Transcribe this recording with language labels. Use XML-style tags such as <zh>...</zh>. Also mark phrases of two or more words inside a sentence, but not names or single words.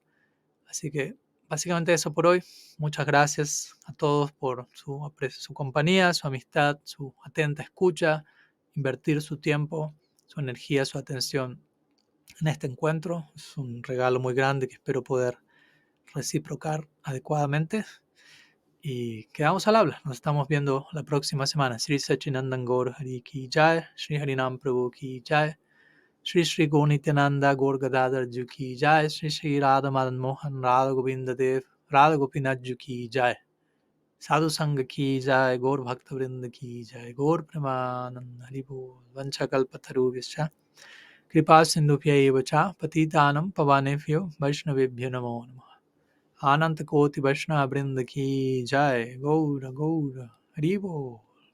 <es>Así que básicamente eso por hoy. Muchas gracias a todos por su compañía, su amistad, su atenta escucha, invertir su tiempo, su energía, su atención en este encuentro. Es un regalo muy grande que espero poder reciprocar adecuadamente. Y quedamos al habla. Nos estamos viendo la próxima semana.</es> <hi>श्री सच्चिदानंद गौर हरि की जय, श्री हरिनाम प्रभु की जय, श्री श्री गौर नित्यानंद गौर गदाधर जी की जय, श्री श्री राधा मदन मोहन राधा गोविंद देव राधा गोपीनाथ जी की जय, साधु संघ की जय, गौर भक्त वृंद की जय, गौर प्रेमानंदे हरिबोल,</hi> <sa>Vancha Kalpataru Vischa, Kripa Sindhupya Cha, Patitanam Pavanebhyo, Vaishnavebhyo Namo Namah.</sa> <hi>अनंत कोटि वैष्णव वृंद की जय गौर गौर हरि बोल।</hi>